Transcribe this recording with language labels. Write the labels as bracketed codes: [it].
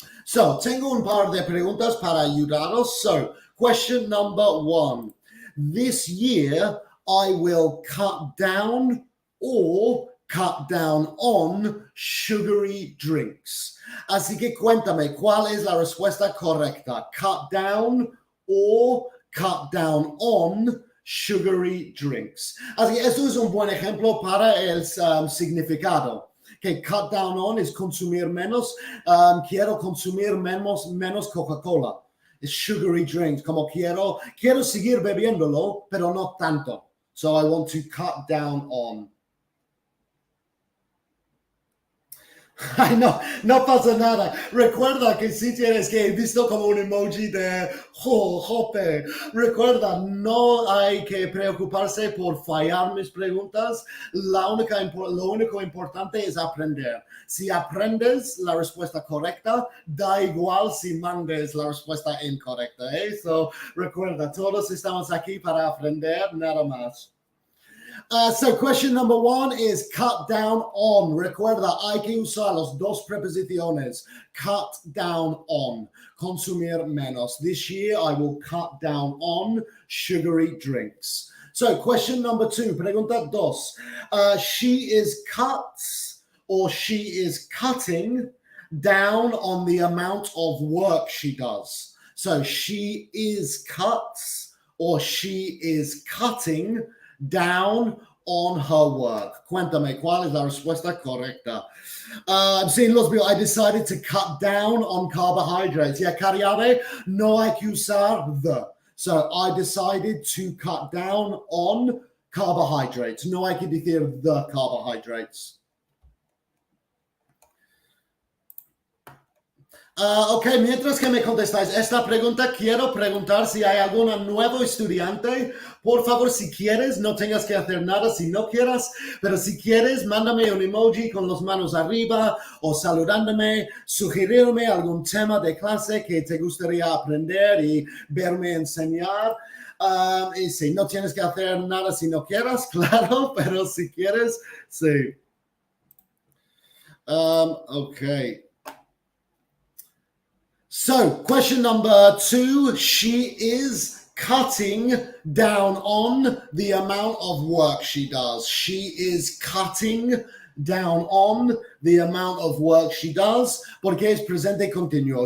[es] So, tengo un par de preguntas para ayudaros. [en] So, question number 1. This year, I will cut down or cut down on sugary drinks. [es] Así que cuéntame, ¿cuál es la respuesta correcta? [en] Cut down or cut down on sugary drinks. [es] Así que esto es un buen ejemplo para el significado. Que cut down on es consumir menos. Quiero consumir menos Coca-Cola. Es sugary drinks. Como quiero seguir bebiéndolo, pero no tanto. [en] So I want to cut down on. [es] Ay, no pasa nada. Recuerda que si tienes que he visto como un emoji de jope. Recuerda, no hay que preocuparse por fallar mis preguntas. Lo único importante es aprender. Si aprendes la respuesta correcta, da igual si mandes la respuesta incorrecta. So, recuerda, todos estamos aquí para aprender, nada más. [en] So question number 1 is cut down on. [es] Recuerda, hay que usar las dos preposiciones. Cut down on. Consumir menos. [en] This year, I will cut down on sugary drinks. So question number 2, [es] pregunta 2. [en] She is cuts or she is cutting down on the amount of work she does. So she is cuts or she is cutting down on her work. [es] Cuéntame, ¿cuál es la respuesta correcta? Sin los veo, [en] I decided to cut down on carbohydrates. [es] Yeah, cariare, no hay que usar the. [en] So I decided to cut down on carbohydrates. [es] No hay que decir the carbohydrates. Ok, mientras que me contestáis esta pregunta, quiero preguntar si hay algún nuevo estudiante. Por favor, si quieres, no tengas que hacer nada si no quieras, pero si quieres, mándame un emoji con las manos arriba o saludándome, sugerirme algún tema de clase que te gustaría aprender y verme enseñar. Y sí, no tienes que hacer nada si no quieras, claro, pero si quieres, sí. Ok. [en] So, question number 2, she is cutting down on the amount of work she does. She is cutting down on the amount of work she does, [es] porque es presente continuo.